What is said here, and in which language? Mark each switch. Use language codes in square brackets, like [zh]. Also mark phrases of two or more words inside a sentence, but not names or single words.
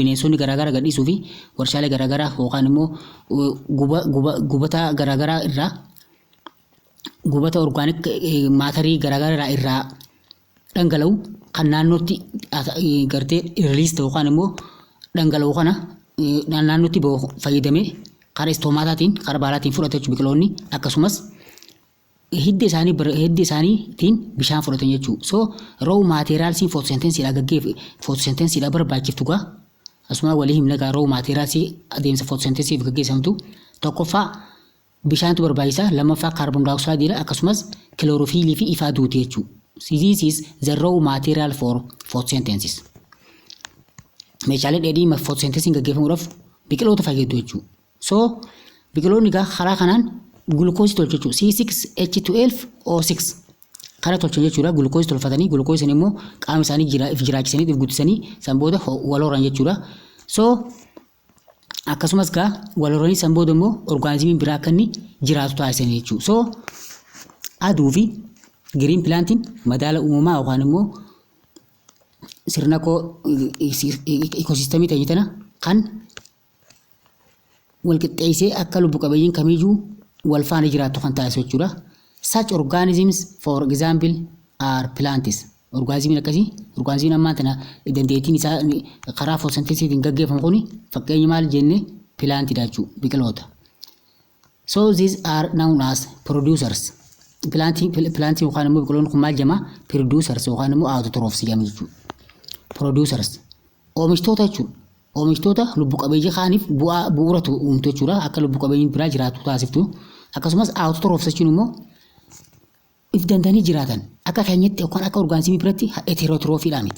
[om] bineensonni garaagaraa gadhiisuu fi warshaalee garaagaraa yookaan immoo gubata garaagaraa irraa gubata [en] orgaanik maatarii [om] garaagaraa irraa dhangala'u kan naannootti gartee riliis ta'u yookaan immoo dhangala'u kana naannootti fayyadamee karaa istoomaataatiin karaa baalaatiin fudhata jechuudha biqiloonni akkasumas hiddi isaaniitiin bishaan fudhatan jechuudha. So [en] raw materiaalsiin [om] fotosentensiidha gaggeeffe fotosentensiidha barbaachiftu gaa asuma walii himna gaa [en] raw materiaalsii [om] adeemsa fotosentensiif gaggeessamtu tokkoffaa bishaantu barbaachisa lammaffaa kaarboon daayooksaayidii akkasumas kilorofiilii fi ifa aduuti jechuudha. [en] This is the raw material for photosynthesis. [om] Meeshaalee dheedhii fotosentensiin gaggeeffamuudhaaf biqiloota fayyadu jechuudha. So biqiloonni gaa karaa kanaan gulukoosii tolchu jechuudha. C6H12O6 kana tolchan jechuudha. Gulukoosii tolfatanii gulukoosiin immoo qaama isaanii jiraachisanii guddisanii san booda wal horan jechuudha. So akkasumas gaa wal horanii san booda immoo orgaanizimiin biraa akka inni jiraatu taasisan jechuudha. So aduu fi [en] giriin pilaantiin [om] madaala uumamaa yookaan immoo sirna ikosiistemii ta'e tana kan wal qixxeessee akka lubbu qabeeyyiin kamiyyuu wal faana jiraatu kan taasisu jechuudha. [en] Such organisms for example are plants. [om] Orgaanizimiin akkasii orgaanizimiin ammaa tana dandeettiin isaa karaa fotosentensiitiin gaggeeffamu kuni fakkeenya maal jenne pilaantiidha jechuudha biqiloota. [en] So these are known as producers. [om] Pilaantiin yookaan immoo biqiloonni kun maal jedhama producers yookaan immoo autotrophs jedhamu jechuudha. Producers oomishtoota jechuudha. Oomishtoota lubbu qabeeyyii kaaniif bu'uura uumtu jechuudha. Akka lubbu qabeeyyiin biraa jiraatu taasiftu. Akkasumas autotrophs jechuun immoo if dandanii jiraatan akka keenyatti yookaan akka orgaanizimii biratti heterotroofiidha miti.